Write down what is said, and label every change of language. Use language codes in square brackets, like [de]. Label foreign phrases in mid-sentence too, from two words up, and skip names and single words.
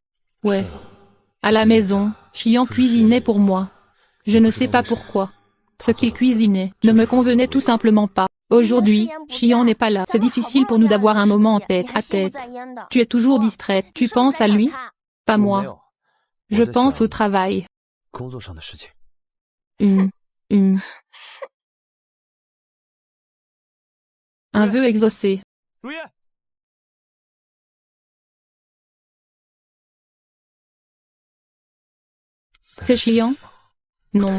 [fr] Ouais. À la maison, Chian cuisinait pour moi. Je ne sais pas pourquoi. Ce qu'il cuisinait ne me convenait tout simplement pas. Aujourd'hui, Chian n'est pas là. C'est difficile pour nous d'avoir un moment en tête à tête. Tu es toujours distraite. Tu penses à lui? Pas [zh] 我没 [fr] moi. [zh] 有。 [fr] Je [zh] 我在 [fr] pense [zh] 想 [fr] au travail. [zh] 工作上的事情。 [fr] Un vœu exaucé. 如月， C'est chiant? Non.